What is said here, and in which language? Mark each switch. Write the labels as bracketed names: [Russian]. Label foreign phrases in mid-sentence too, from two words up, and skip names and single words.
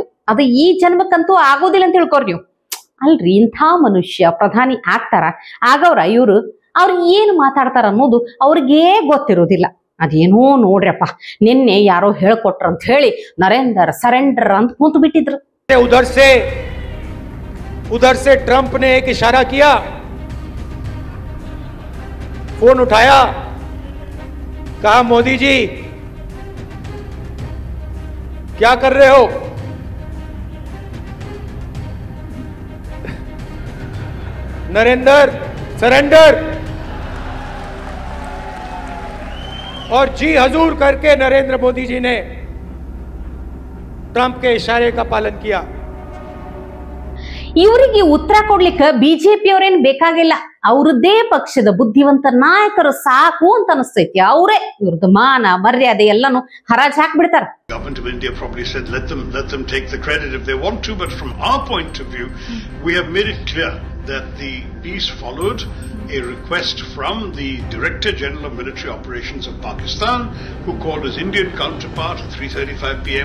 [Kannada] ಅದು ಈ ಜನ್ಮಕ್ಕಂತೂ ಆಗೋದಿಲ್ಲ ಅಂತ ತಿಳ್ಕೊರ್ ನೀವು. ಅಲ್ರಿ, ಇಂಥ ಮನುಷ್ಯ ಪ್ರಧಾನಿ ಆಗ್ತಾರ ಆಗವ್ರ ಅವ್ರು ಏನು ಮಾತಾಡ್ತಾರ ಅನ್ನೋದು ಅವ್ರಿಗೇ ಗೊತ್ತಿರೋದಿಲ್ಲ. ಅದೇನೋ ನೋಡ್ರಪ್ಪ, ನಿನ್ನೆ ಯಾರೋ ಹೇಳ್ಕೊಟ್ರ ಅಂತ ಹೇಳಿ ನರೇಂದ್ರ ಸರೆಂಡರ್ ಅಂತ ಕೂತು ಬಿಟ್ಟಿದ್ರು. [Hindi] उधर से ट्रंप ने एक इशारा किया, फोन उठाया, कहा मोदी जी क्या कर रहे हो? नरेंद्र सरेंडर, और जी हजूर करके नरेंद्र मोदी जी ने ट्रंप के इशारे का पालन किया. [Kannada] ಇವರಿಗೆ ಉತ್ತರ ಕೊಡ್ಲಿಕ್ಕೆ ಬಿಜೆಪಿ ಅವ್ರೇನ್ ಬೇಕಾಗಿಲ್ಲ. ಅವ್ರದ್ದೇ ಪಕ್ಷದ ಬುದ್ಧಿವಂತ ನಾಯಕರು ಸಾಕು ಅಂತ ಅನಿಸ್ತೈತಿ. ಅವರೇ ಇವ್ರದ್ದು ಮಾನ ಮರ್ಯಾದೆ ಎಲ್ಲಾನು ಹರಾಜ್ ಹಾಕ್ಬಿಡ್ತಾರ. [English] Government of India probably said let them take the credit if they want to, but from our point of view we have made it clear that the peace followed a request from the Director General of Military Operations of Pakistan, who called his Indian counterpart at 3:35 p.m.